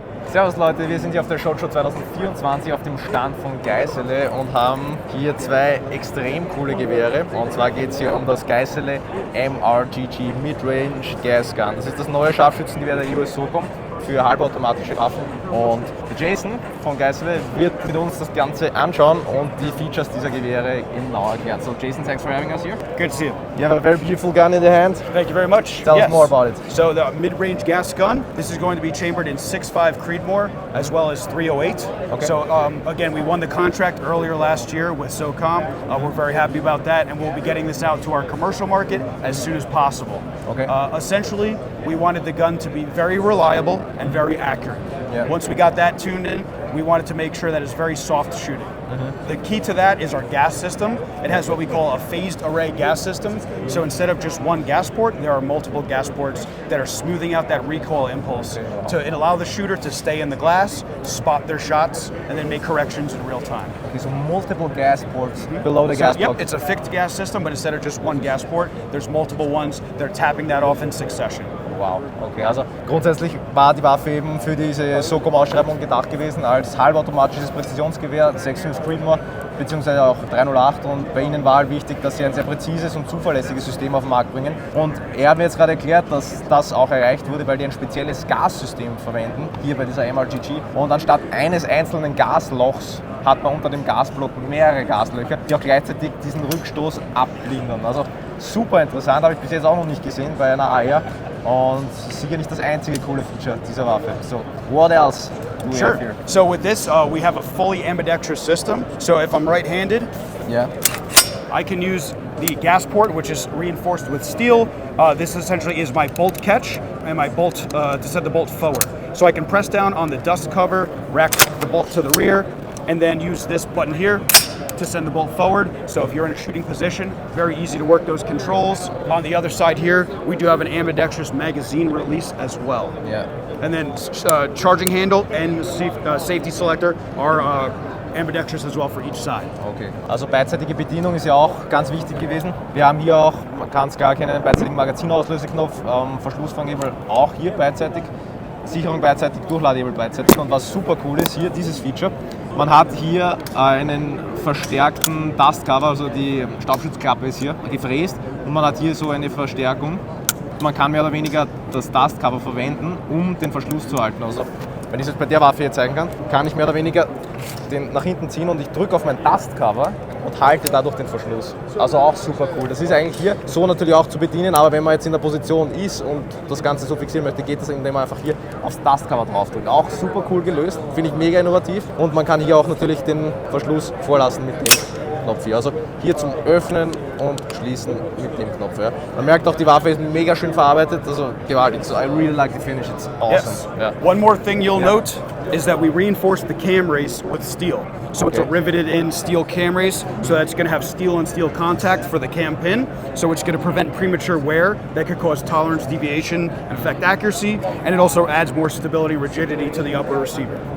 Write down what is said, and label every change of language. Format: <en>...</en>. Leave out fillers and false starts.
<de>Servus Leute, wir sind hier auf der SHOTSHOW 2024 auf dem Stand von Geissele und haben hier zwei extrem coole Gewehre. Und zwar geht es hier um das Geissele MRGG Midrange Gas Gun. Das ist das neue Scharfschützengewehr der US SOCOM für halbautomatische Waffen. Und Jason von Geissele wird mit uns das Ganze anschauen und die Features dieser Gewehre genauer erklären.</de> <en>So Jason, thanks for having us here. Good to see you. You have a very beautiful gun in the hand. Thank you very much. Tell us more about it. So the mid-range gas gun, this is going to be chambered in 6.5 Creedmoor as well as 308. Okay. So again, we won the contract earlier last year with SOCOM. We're very happy about that, and we'll be getting this out to our commercial market as soon as possible. Okay. Essentially, we wanted the gun to be very reliable and very accurate. Yeah. Once we got that tuned in, we wanted to make sure that it's very soft shooting. The key to that is our gas system. It has what we call a phased array gas system. So instead of just one gas port, there are multiple gas ports that are smoothing out that recoil impulse to allow the shooter to stay in the glass, spot their shots, and then make corrections in real time. Okay, so multiple gas ports below the gas Yep, plug. it's a fixed gas system, but instead of just one gas port, there's multiple ones. They're tapping that off in succession.</en> <de>Wow, okay, also grundsätzlich war die Waffe eben für diese SOCOM-Ausschreibung gedacht gewesen als halbautomatisches Präzisionsgewehr, 6.5 Creedmoor beziehungsweise auch 308 und bei Ihnen war halt wichtig, dass Sie ein sehr präzises und zuverlässiges System auf den Markt bringen und er hat mir jetzt gerade erklärt, dass das auch erreicht wurde, weil die ein spezielles Gassystem verwenden, hier bei dieser MRGG und anstatt eines einzelnen Gaslochs hat man unter dem Gasblock mehrere Gaslöcher, die auch gleichzeitig diesen Rückstoß ablindern. Also super interessant, habe ich bis jetzt auch noch nicht gesehen bei einer AR. Und sicher nicht das einzige coole Feature dieser Waffe.</de> <en>So, what else do we have here? So with this, we have a fully ambidextrous system. So if I'm right-handed, Yeah. I can use the gas port, which is reinforced with steel. This essentially is my bolt catch and my bolt to set the bolt forward. So I can press down on the dust cover, rack the bolt to the rear, and then use this button here to send the bolt forward. So if you're in a shooting position, very easy to work those controls. On the other side here, we do have an ambidextrous magazine release as well. Yeah. And then charging handle and safety selector are ambidextrous as well for each side. Okay.</en> <de>Also beidseitige Bedienung ist ja auch ganz wichtig gewesen. Wir haben hier auch ganz klar keinen beidseitigen Magazinauslöseknopf, Verschlussfanghebel auch hier beidseitig, Sicherung beidseitig, Durchladehebel beidseitig und was super cool ist hier, dieses Feature, man hat hier einen verstärkten Dustcover, also die Staubschutzklappe ist hier gefräst und man hat hier so eine Verstärkung. Man kann mehr oder weniger das Dustcover verwenden, um den Verschluss zu halten. Also wenn ich es jetzt bei der Waffe hier zeigen kann ich mehr oder weniger den nach hinten ziehen und ich drücke auf mein Dustcover und halte dadurch den Verschluss. Also auch super cool. Das ist eigentlich hier so natürlich auch zu bedienen, aber wenn man jetzt in der Position ist und das Ganze so fixieren möchte, geht das, indem man einfach hier aufs Dustcover draufdrückt. Auch super cool gelöst, finde ich mega innovativ und man kann hier auch natürlich den Verschluss vorlassen mit dem Knopf hier. Also hier zum Öffnen und Schließen mit dem Knopf. Ja. Man merkt auch, die Waffe ist mega schön verarbeitet, also gewaltig.</de> <en>So I really like the finish, it's awesome. Yes. Yeah. One more thing you'll note is that we reinforced the cam race with steel. So it's a riveted in steel cam race, so that's going to have steel and steel contact for the cam pin, so it's going to prevent premature wear that could cause tolerance deviation and affect accuracy, and it also adds more stability, rigidity to the upper receiver.</en>